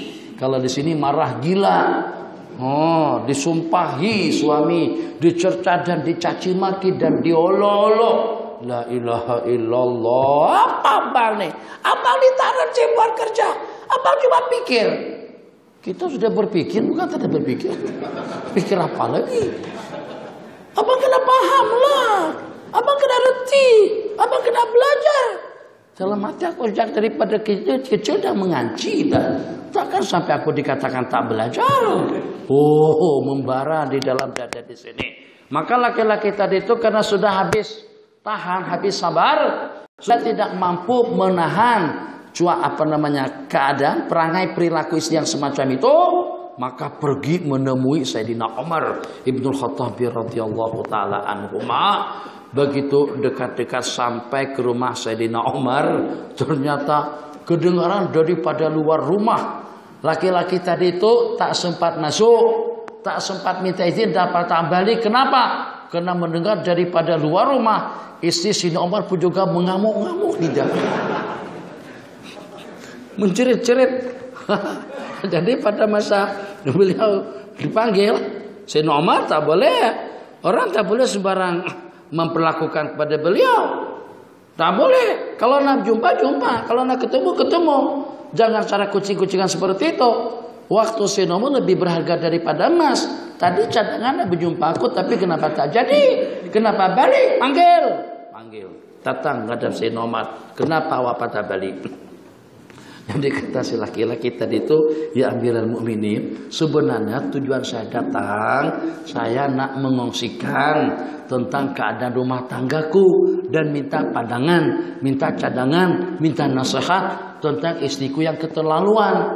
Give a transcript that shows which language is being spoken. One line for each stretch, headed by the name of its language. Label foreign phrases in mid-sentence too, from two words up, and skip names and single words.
Malay: Kalau di sini marah gila. Oh, disumpahi suami, dicerca dan dicaci maki dan diolok-olok.
Arabic: لا إله إلا الله.
Malay: Apa abang nih? Abang ditaruh buat kerja. Abang cuma pikir. Kita sudah berpikir, bukan tidak berpikir. Pikir apa lagi? Abang kena paham lah. Abang kena reti. Abang kena belajar. Dalam hati aku sejak daripada kecil dah mengaji dah. Takkan sampai aku dikatakan tak belajar. Oh, membara di dalam dada di sini. Maka laki-laki tadi itu karena sudah habis tahan, habis sabar, sudah tidak mampu menahan keadaan, perangai, perilaku istri yang semacam itu, maka pergi menemui Sayyidina Umar Ibnul Khattab
Arabic: رضي الله تعالى عنهما.
Malay: Begitu dekat-dekat sampai ke rumah Sayyidina Umar, ternyata kedengaran daripada luar rumah. Laki-laki tadi itu tak sempat masuk, tak sempat minta izin, dapat balik. Kenapa? Karena mendengar daripada luar rumah, istri Sayyidina Umar pun juga mengamuk-ngamuk di dalam. Mencerit-cerit. Jadi pada masa beliau dipanggil, Sayyidina Umar tak boleh, orang tak boleh sembarang memperlakukan kepada beliau. Tak boleh. Kalau nak jumpa, kalau nak ketemu. Jangan cara kucing-kucingan seperti itu. Waktu Sayyidina Umar lebih berharga daripada emas. Tadi cadangan nak berjumpa aku, tapi kenapa tak jadi? Kenapa balik? Panggil. Datang ngadap Sayyidina Umar. Kenapa awak patah balik? Jadi kata si laki-laki tadi itu,
Arabic: يا أمير المؤمنين,
Malay: sebenarnya tujuan saya datang, saya nak mengongsikan tentang keadaan rumah tanggaku dan minta pandangan, minta cadangan, minta nasihat tentang istriku yang keterlaluan.